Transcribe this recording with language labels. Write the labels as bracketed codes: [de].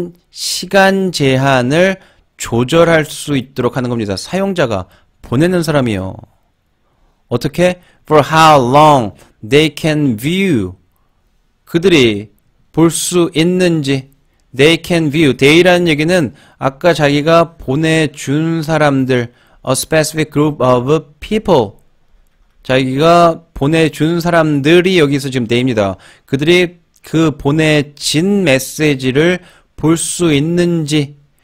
[ko] 시간 제한을 조절할 수 있도록 하는 겁니다. 사용자가 보내는 사람이요. 어떻게? [en] For how long they can view. [ko] 그들이 볼 수 있는지. [en] They can view. [ko] they라는 얘기는 아까 자기가 보내준 사람들, [en] a specific group of people. [ko] 자기가 보내준 사람들이 여기서 지금 they입니다. 그들이 그 보내진 메시지를 볼 수 있는지.